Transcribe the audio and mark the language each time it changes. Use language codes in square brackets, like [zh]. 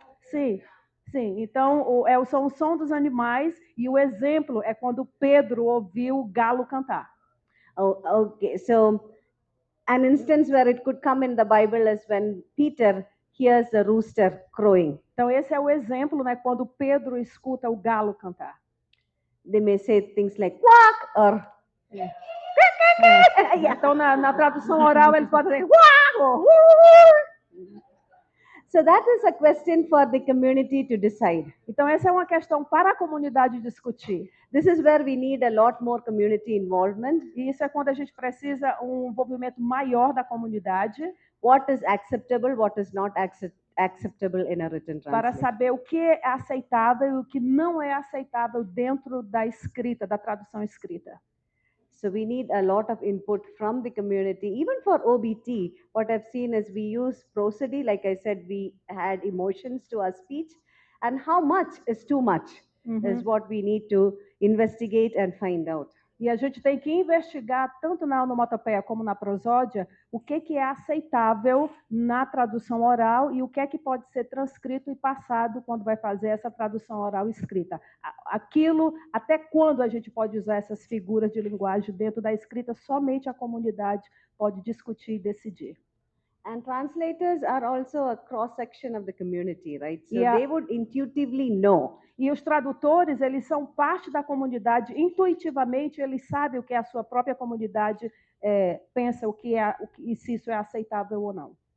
[pt] Sim. Então, são o som dos animais, e o exemplo é quando Pedro ouviu o galo cantar. [en] Oh, okay. So, an instance where it could come in the Bible is when Peter hears the rooster crowing. [pt] Então, esse é o exemplo, né? Quando Pedro escuta o galo cantar. [en] They may say things like quack or. [pt] Então, na tradução oral, eles podem dizer [en] So that is a question for the community to decide. [pt] Então, essa é uma questão para a comunidade discutir. [en] This is where we need a lot more community involvement. [pt] E isso é quando a gente precisa um envolvimento maior da comunidade. [en] What is acceptable, what is not acceptable in a written translation. [pt] Para saber o que é aceitável e o que não é aceitável dentro da escrita, da tradução escrita. [en] So we need a lot of input from the community. Even for OBT, what I've seen is we use prosody. Like I said, we add emotions to our speech. And how much is too much is what we need to investigate and find out. [pt] E a gente tem que investigar, tanto na onomatopeia como na prosódia, o que é aceitável na tradução oral e o que pode ser transcrito e passado quando vai fazer essa tradução oral escrita. Aquilo, até quando a gente pode usar essas figuras de linguagem dentro da escrita, somente a comunidade pode discutir e decidir. [en] And translators are also a cross-section of the community, right? So Yeah. they would intuitively know. [pt] E os tradutores, eles são parte da comunidade, intuitivamente eles sabem o que a sua própria comunidade pensa, e se isso é aceitável ou não.